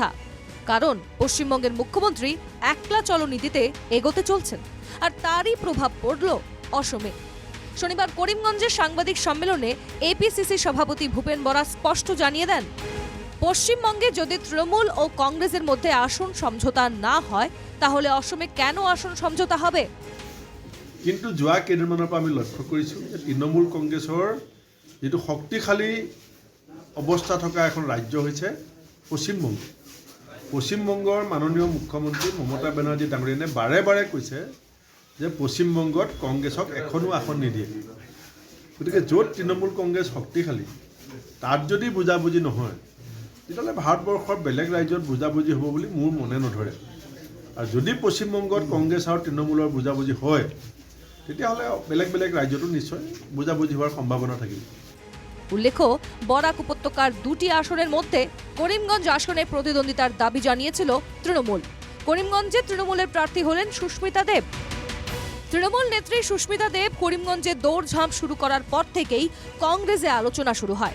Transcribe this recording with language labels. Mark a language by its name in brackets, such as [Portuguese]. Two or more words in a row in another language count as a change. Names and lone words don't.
[Bangla] কারণ পশ্চিমবঙ্গের মুখ্যমন্ত্রী একলা চলো নীতিতে এগোতে চলছেন, আর তারই প্রভাব পড়ল অসমে। শনিবার করিমগঞ্জে সাংবাদিক সম্মেলনে এপিসিসি সভাপতি ভূপেন বরা স্পষ্ট জানিয়ে দেন, পশ্চিমবঙ্গে যদি তৃণমূল ও কংগ্রেসের মধ্যে আসন সমঝোতা না হয়, তাহলে অসমে কেন আসন সমঝোতা হবে? [Assamese] কিন্তু যোৱা কেইদিনমানৰ পৰা আমি লক্ষ্য কৰিছোঁ যে তৃণমূল কংগ্ৰেছৰ যিটো শক্তিশালী অৱস্থা থকা এখন ৰাজ্য হৈছে পশ্চিমবংগ। পশ্চিমবংগৰ মাননীয় মুখ্যমন্ত্ৰী মমতা বেনাৰ্জী ডাঙৰীয়ানে বাৰে বাৰে কৈছে যে পশ্চিমবংগত কংগ্ৰেছক এখনো আসন নিদিয়ে। গতিকে য'ত তৃণমূল কংগ্ৰেছ শক্তিশালী তাত যদি বুজাবুজি নহয়, তেতিয়াহ'লে ভাৰতবৰ্ষৰ বেলেগ ৰাজ্যত বুজাবুজি হ'ব বুলি মোৰ মনে নধৰে। আৰু যদি পশ্চিমবংগত কংগ্ৰেছ আৰু তৃণমূলৰ বুজাবুজি হয়, তেতিয়াহ'লে বেলেগ বেলেগ ৰাজ্যতো নিশ্চয় বুজাবুজি হোৱাৰ সম্ভাৱনা থাকিব। [Bangla] উল্লেখ্য, বরাক উপত্যকার 2টি আসনের মধ্যে করিমগঞ্জ আসনে প্রতিদ্বন্দ্বিতার দাবি জানিয়েছিল তৃণমূল। করিমগঞ্জে তৃণমূলের প্রার্থী হলেন সুস্মিতা দেব। তৃণমূল নেত্রী সুস্মিতা দেব করিমগঞ্জে দৌড়ঝাঁপ শুরু করার পর থেকেই কংগ্রেসে আলোচনা শুরু হয়।